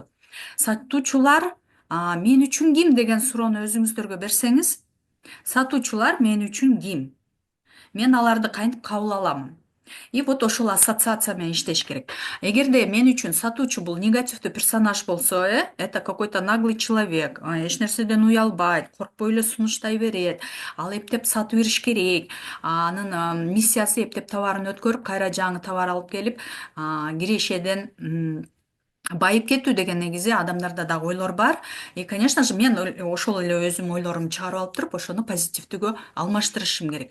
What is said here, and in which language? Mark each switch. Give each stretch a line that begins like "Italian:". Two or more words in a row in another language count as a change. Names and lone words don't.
Kyrgyz: Сатуучулар мен үчүн ким деген суроону өзүңүздөргө берсеңиз, сатуучулар мен үчүн ким? Мен аларды кантип кабыл алам?
Russian: И вот
Kyrgyz: ошол ассоциация менен иштеш керек. Эгерде мен үчүн сатуучу бул негативдүү персонаж болсо,
Russian: это какой-то наглый человек,
Kyrgyz: эч нерседен уялбайт, коркпой эле сунуштай берет, ал эптеп сатып бериш керек, анын миссиясы эптеп товарын өткөрүп, кайра жаңы товар алып келип, кирешеден байып кетүү деген негизи адамдарда дагы ойлор бар.
Russian: И, конечно же,
Kyrgyz: мен ошол эле өзүмдүн ойлорумду чыгарып алып туруп, ошону позитивдүүгө алмаштырышым керек.